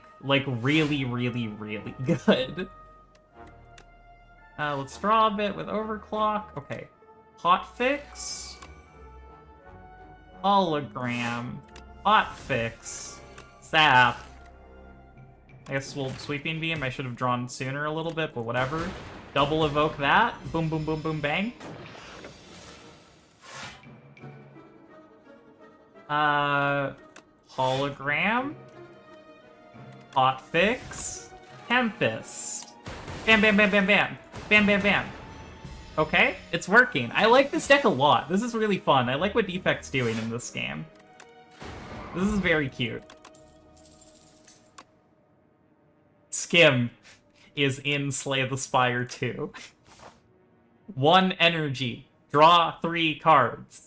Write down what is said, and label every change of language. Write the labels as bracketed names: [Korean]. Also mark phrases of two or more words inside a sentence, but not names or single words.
[English] Like, really, really, really good. Let's draw a bit with overclock. Okay, hotfix, hologram, hotfix, zap. I guess we'll sweeping beam. I should have drawn sooner a little bit, but whatever. Double evoke that. Boom, boom, boom, boom, bang. Hologram. Hotfix. Tempest. Bam, bam, bam, bam, bam. Bam, bam, bam. Okay, it's working. I like this deck a lot. This is really fun. I like what DEFECT's doing in this game. This is very cute. Skim is in Slay the Spire 2. 1 energy. Draw 3 cards.